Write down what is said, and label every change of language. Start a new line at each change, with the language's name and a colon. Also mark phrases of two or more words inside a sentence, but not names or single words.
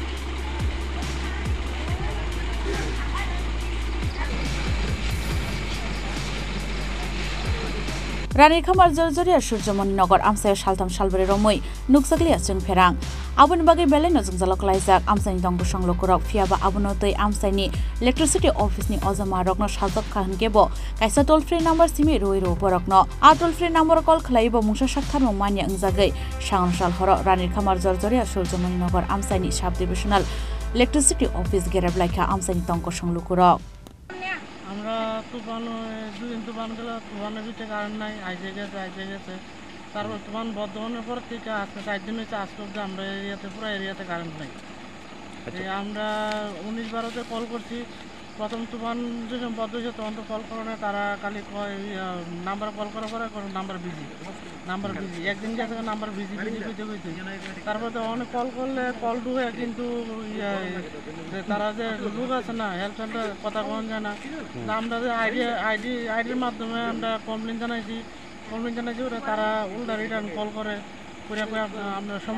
Kok Borok: Ranir khamar jorjoria Surjomoni Nagar Amsaio saltam salbore romoi nuksaklia jung pherang aboni bagai belai no jungjalo klaijak Amsaini tongko songlukuro fiaba abono tei Amsaini Electricity Office ni ojama rokno sajak kahangkebo kaisa
English: toll free number
Kok Borok: simi roiro borokno a
English: toll free number
Kok Borok: call khlaibo mungsa saktharmo mania angjagai sangrongshal horo ranir khamar jorjoria Surjomoni Nagar Amsaini Sub Divisional Electricity Office gereb laika Amsaini tongko songlukuro.
Bangla: আমরা তুফান দুদিন তুফান গেল তুফানের ভিতরে কারেন্ট নাই আইসে গেছে তারপর তুফান বর্ধমানের পর থেকে আজকে 4 দিন হচ্ছে আজকে অব্দি আমরা এরিয়াতে পুরো এরিয়াতে কারেন্ট নাই। আমরা 19-12-তে কল করছি প্রথম তুফান যখন বদ্ধ হয়েছে তখন তো কল করে না তারা খালি নাম্বার কল করার পরে নাম্বার বিজি একদিন গেছে নাম্বার বিজি কইতে তারপর তো অনেক কল করলে কল ঢুকে কিন্তু তারা যে লোক আছে না
English: help center
Bangla: কথা কন যায় না আমরা যে আইডির মাধ্যমে আমরা কমপ্লেন জানাইছি ওরা তারা উল্টা
English: return call
Bangla: করে আমরা